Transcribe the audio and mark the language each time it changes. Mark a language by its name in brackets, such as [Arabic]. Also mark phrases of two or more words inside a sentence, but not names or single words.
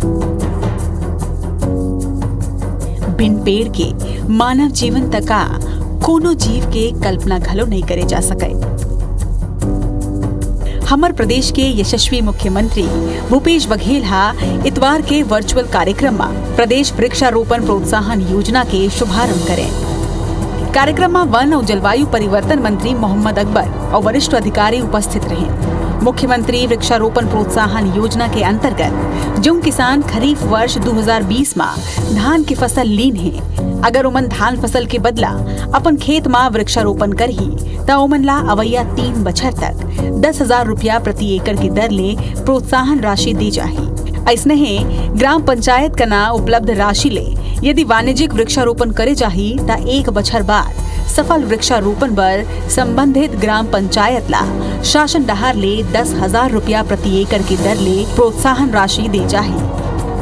[Chhattisgarhi] बिन पेड़ के मानव जीवन तका कोनो जीव के कल्पना घलो नहीं करे जा सके। हमर प्रदेश के यशस्वी मुख्यमंत्री भूपेश बघेल हा इतवार के वर्चुअल कार्यक्रम में प्रदेश वृक्षारोपण प्रोत्साहन योजना के शुभारंभ करे। कार्यक्रम में वन और जलवायु परिवर्तन मंत्री मोहम्मद अकबर और वरिष्ठ अधिकारी उपस्थित रहे। मुख्यमंत्री वृक्षारोपण प्रोत्साहन योजना के अंतर्गत जो किसान खरीफ वर्ष 2020 में धान की फसल लीन है, अगर ओमन धान फसल के बदला अपन खेत में वृक्षारोपण करही तो ओमन ला अवैया 3 बछर तक 10,000 रुपया प्रति एकड़ की दर ले प्रोत्साहन राशि दी जाही। ऐसने ही ग्राम पंचायत का ना उपलब्ध राशि ले यदि वाणिज्यिक वृक्षारोपण करे जाही ता 1 बछर बाद सफल वृक्षारोपण पर संबंधित ग्राम पंचायत ला शासन डहार ले 10,000 रुपया प्रति एकड़ की दर ले प्रोत्साहन राशि दी जाही।